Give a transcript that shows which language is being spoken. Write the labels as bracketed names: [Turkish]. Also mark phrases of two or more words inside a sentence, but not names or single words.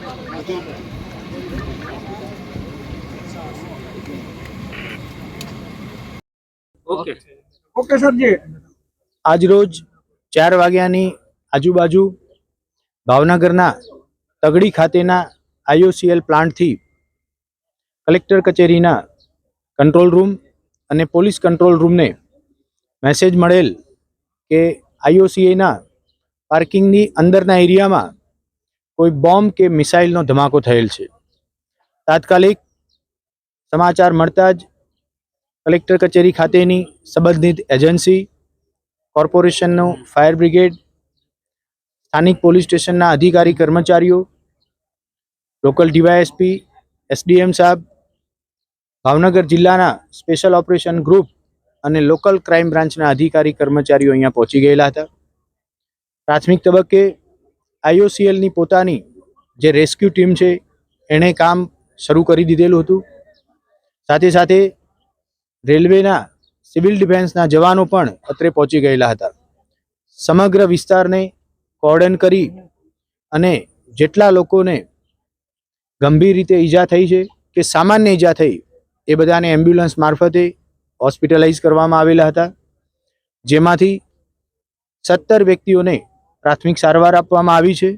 [English] ओके okay sir [Hindi] जी। [Gujarati] આજ રોજ 4 વાગ્યાની આજુબાજુ ભાવનગરના તગડી ખાતેના આઈઓસીએલ પ્લાન્ટ થી કલેક્ટર કચેરીના [English] control room [Gujarati] અને [English] police control room [Gujarati] ને મેસેજ મળેલ કે આઈઓસીએના પાર્કિંગની અંદરના એરિયા માં કોઈ બૉમ્બ કે મિસાઇલનો ધમાકો થયેલ છે। તાત્કાલિક સમાચાર મળતા જ કલેક્ટર કચેરી ખાતેની સંબંધિત એજન્સી, કૉર્પોરેશનનો [English] fire brigade, [Gujarati] સ્થાનિક પોલીસ સ્ટેશનના અધિકારી કર્મચારીઓ, લોકલ ડીવાયએસપી, એસડીએમ સાહેબ, ભાવનગર જિલ્લાના સ્પેશિયલ ઑપરેશન ગ્રુપ અને લોકલ ક્રાઇમ બ્રાન્ચના અધિકારી કર્મચારીઓ અહીંયા પહોંચી ગયેલા હતા। પ્રાથમિક તબક્કે આઈઓસીએલની પોતાની જે [English] rescue team [Gujarati] છે એણે કામ શરૂ કરી દીધેલું હતું। સાથે સાથે રેલવેના સિવિલ ડિફેન્સના જવાનો પણ અત્રે પહોંચી ગયેલા હતા। સમગ્ર વિસ્તારને કોર્ડન કરી અને જેટલા લોકોને ગંભીર રીતે ઈજા થઈ છે કે સામાન્ય ઈજા થઈ એ બધાને એમ્બ્યુલન્સ મારફતે હોસ્પિટલાઇઝ કરવામાં આવેલા હતા, જેમાંથી 17 વ્યક્તિઓને પ્રાથમિક સારવાર આપવામાં આવી છે।